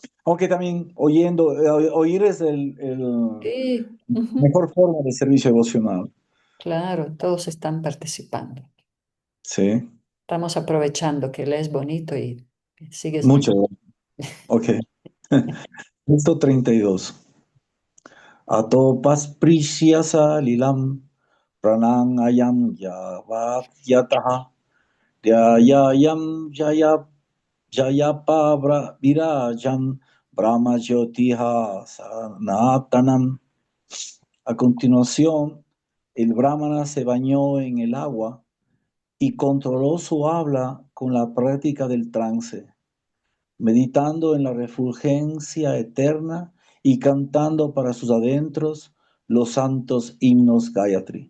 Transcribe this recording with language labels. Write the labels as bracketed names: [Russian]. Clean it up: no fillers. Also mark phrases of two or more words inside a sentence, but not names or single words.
[Spanish] Aunque también oír es el Sí, ujú, mejor forma de servicio devocional. claro, todos están participando. Sí, Estamos aprovechando que lees bonito y sigues muchas diciendo. gracias. Ok. Texto 32. [Sanskrit] Atopas prishyasa lilam pranang ayam yavat yataha Dhyayayam jayapa virajam brahma jyotiha sanatanam. [Spanish] A continuación, el brahmana se bañó en el agua y controló su habla con la práctica del trance, meditando en la refulgencia eterna y cantando para sus adentros los santos himnos Gayatri.